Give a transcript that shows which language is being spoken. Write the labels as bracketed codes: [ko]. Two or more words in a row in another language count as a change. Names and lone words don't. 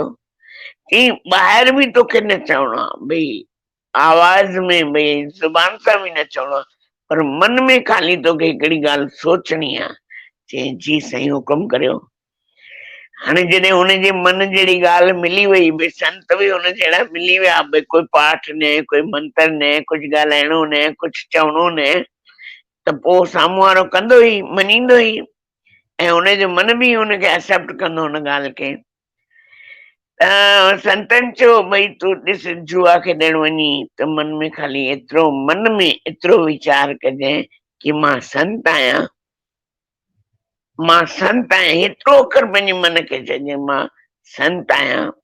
[sd] चई ॿाहिरि बि तोखे न चवणो आहे, भई आवाज़ में भई ज़ुबान सां बि न चवणो आहे, पर मन में खाली तोखे हिकिड़ी ॻाल्हि सोचणी आहे। चई जी साईं हुकुम करियो। हाणे जॾहिं हुनजे मन जहिड़ी ॻाल्हि मिली वई, भई संत बि हुन जहिड़ा मिली विया, भई कोई पाठ न कोई मंत्र न कुझु ॻाल्हाइणो न कुझु चवणो न, त पोइ साम्हूं वारो कंदो ई मञींदो ई। ऐं उनजो मन बि उनखे एक्सेप्ट कंदो उन ॻाल्हि खे। संतनि चयो भई तूं ॾिस जुआ खेॾण वञी त मन में ख़ाली एतिरो मन में एतिरो वीचार कजांइ कि मां संत आहियां, मां संत आहियां, हेतिरो अखर पंहिंजे मन खे चइजांइ मां संत आहियां।